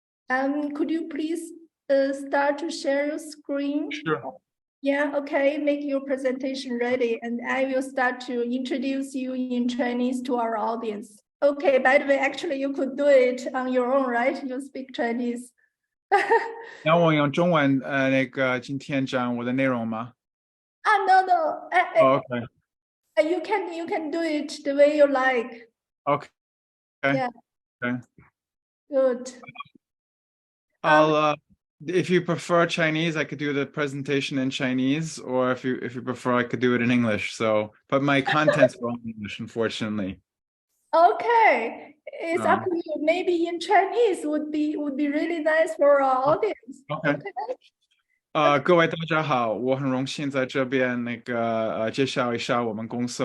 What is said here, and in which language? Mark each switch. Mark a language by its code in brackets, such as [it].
[en] Could you please start to share your screen? Sure. Yeah, okay, make your presentation ready, and I will start to introduce you in Chinese to our audience. Okay, by the way, actually, you could do it on your own, right? You speak Chinese. [zh] 然后我用中文今天讲我的内容吗？ [en] No, Okay. you can do it the way you like. Okay. Yeah. Okay. Good. I'll if you prefer Chinese, I could do the presentation in Chinese, or if you prefer, I could do it in English. So, but my contents are in English, unfortunately. Okay, it's up to you. Maybe in Chinese would be really nice for our audience. Okay. [zh] 各位大家好，我很荣幸在这边介绍一下我们公司。